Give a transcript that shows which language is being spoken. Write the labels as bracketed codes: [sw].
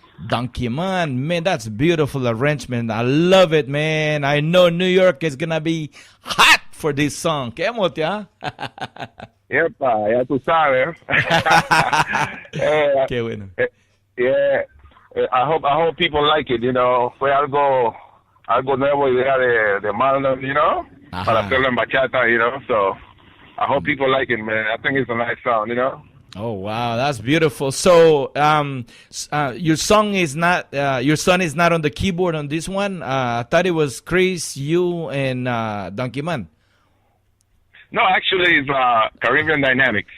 [en] Donkey Man, man, that's beautiful arrangement. I love it, man. I know New York is gonna be hot for this song. [es] ¿Qué motia? Epa, ya tú sabes. Qué bueno. [en] Yeah, I hope people like it, you know. [es] Fue algo nuevo idea de Marlon, [en] you know, [es] para hacerlo en bachata, you know. [en] So I hope people like it, man. I think it's a nice sound, you know. Oh wow, that's beautiful. So, your son is not on the keyboard on this one. I thought it was Chris, you, and Donkey Man. No, actually, it's Caribbean Dynamics.